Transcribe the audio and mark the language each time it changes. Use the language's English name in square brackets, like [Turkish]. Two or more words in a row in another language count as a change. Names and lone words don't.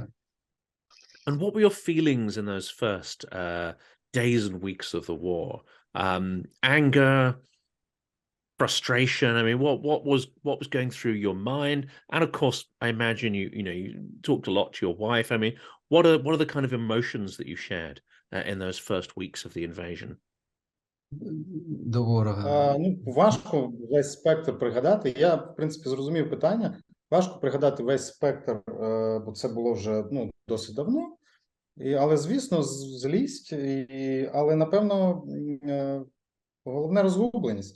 [English] And what were your feelings in those first days and weeks of the war? Anger, frustration. I mean, what was going through your mind? And of course, I imagine you talked a lot to your wife. I mean, what are the kind of emotions that you shared in those first weeks of the invasion? [Ukrainian] До ворога. Важко весь спектр пригадати. Я, в принципі, зрозумів питання. Важко пригадати весь спектр, бо це було вже досить давно. Але, звісно, злість, але, напевно, головне розгубленість.